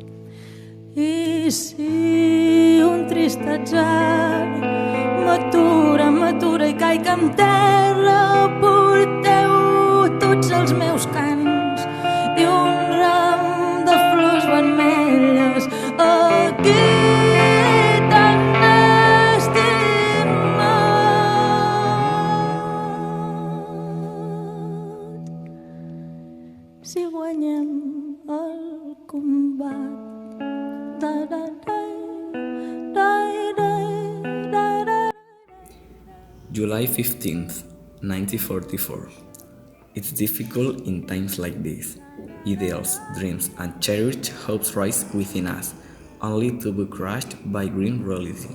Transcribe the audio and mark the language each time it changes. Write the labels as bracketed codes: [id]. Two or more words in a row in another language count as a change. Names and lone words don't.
[ca] I si un trist atzar m'atura i caic en terra, porteu tots els meus cants i un ram de flors vermelles aquí tan estimat. Si guanyem el combat, [en] July 15th, 1944. It's difficult in times like this. Ideals, dreams, and cherished hopes rise within us, only to be crushed by grim reality.